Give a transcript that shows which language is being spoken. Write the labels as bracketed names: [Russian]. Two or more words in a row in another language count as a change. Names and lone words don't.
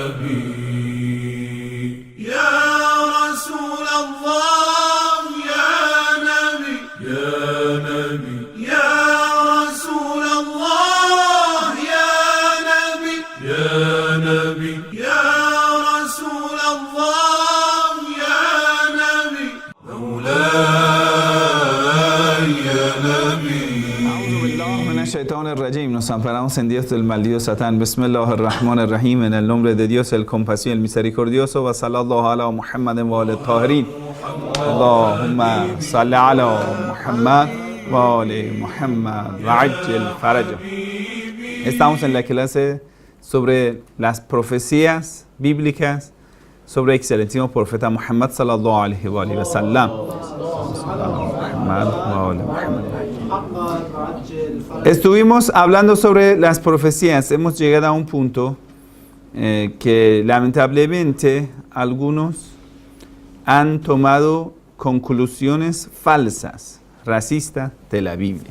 [Arabic] نبي يا رسول الله يا نبي يا نبي يا رسول الله يا نبي يا نبي يا رسول الله يا نبي مولاي يا نبي. أعوذ بالله من الشيطان الرجim. [Spanish] Nos amparamos en Dios del maldito Satán. [Arabic] بسم الله الرحمن الرحيم. [Spanish] En el nombre de Dios, el compasivo, el misericordioso. [Arabic] وصلى الله على محمد وعلى طاهرين اللهم صل على محمد وعلى محمد وعجل فرجه. [Spanish] Estamos en la clase sobre las profecías bíblicas sobre el excelentísimo profeta Muhammad [Arabic] صلى الله عليه وسلم. [Spanish] Estuvimos hablando sobre las profecías. Hemos llegado a un punto que lamentablemente algunos han tomado conclusiones falsas, racistas de la Biblia.